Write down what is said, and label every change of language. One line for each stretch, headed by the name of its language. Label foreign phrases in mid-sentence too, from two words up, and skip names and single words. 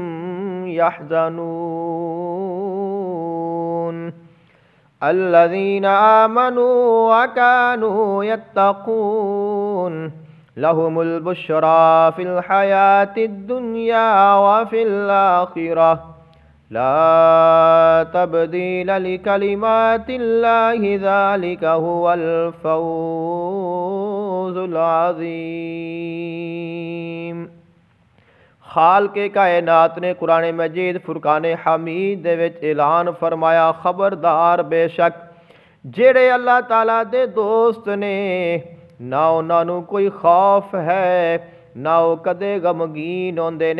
Arabic: يحزنون الذين آمنوا وكانوا يتقون لهم البشرى في الحياة الدنيا وفي الآخرة لا تبديل لكلمات الله ذلك هو الفوز العظيم.
Punjabi: خالق کائنات نے قرآن مجید فرقان حمید دے وچ اعلان فرمایا، خبردار بیشک جیہڑے اللہ تعالیٰ دے دوست نے نا انہوں نے کوئی خوف ہے نا او کدے غمگین ہوندے نے.